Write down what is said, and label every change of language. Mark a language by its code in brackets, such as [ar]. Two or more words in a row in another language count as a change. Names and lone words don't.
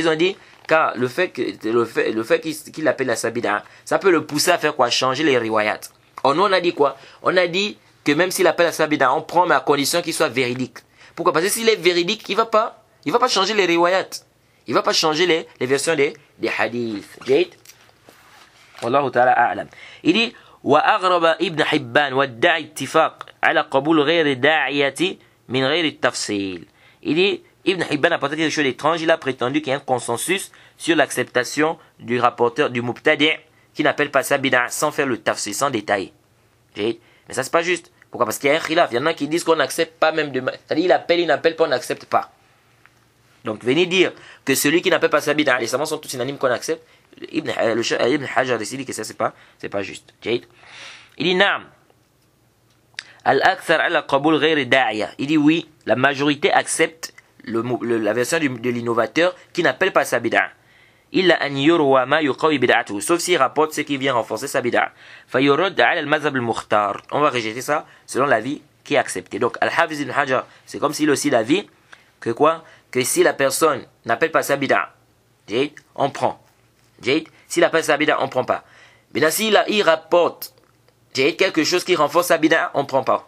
[fr] Ils ont dit, car le fait qu'il appelle à sa bid'a, ça peut le pousser à faire quoi? Changer les riwayat. Or nous on a dit quoi? On a dit que même s'il appelle à sa bid'a, on prend mais à condition qu'il soit véridique. Pourquoi? Parce que s'il est véridique, il ne va pas changer les riwayat. Il ne va pas changer les versions des hadiths. Jade. [ar] والله تعالى أعلم. [fr] Il dit [ar] وأغرب ابن حبان وادعى اتفاق على قبول غير داعية من غير التفصيل. [fr] Il dit Ibn Hibban a porté quelque chose d'étrange. Il a prétendu qu'il y a un consensus sur l'acceptation du rapporteur du mubtadi' qui n'appelle pas ça bid'a sans faire le tafsir, sans détailler. Mais ça c'est pas juste. Pourquoi? Parce qu'il y a un khilaf. Il y en a qui disent qu'on n'accepte pas même de. C'est-à-dire il appelle, il n'appelle pas, on n'accepte pas. Donc venez dire que celui qui n'appelle pas ça bid'a, les savants sont tous unanimes qu'on accepte. Ibn Hajar a décidé que ça c'est pas juste. Il dit naam. [ar] الأكثر على قبول غير داعية. [fr] Il dit oui, la majorité accepte la version de l'innovateur qui n'appelle pas sa bid'a. [ar] إلا أن يروي ما يقوي بدعته. [fr] Sauf s'il rapporte ce qui vient renforcer sa bid'a. [ar] فيرد على المذهب المختار. [fr] On va rejeter ça selon l'avis qui est accepté. Donc Al-Hafiz ibn Hajar, c'est comme s'il a aussi l'avis que quoi? Que si la personne n'appelle pas sa bid'a, on prend. S'il appelle sa bid'a, on ne prend pas. Mais s'il il rapporte quelque chose qui renforce sa bid'a, on ne prend pas.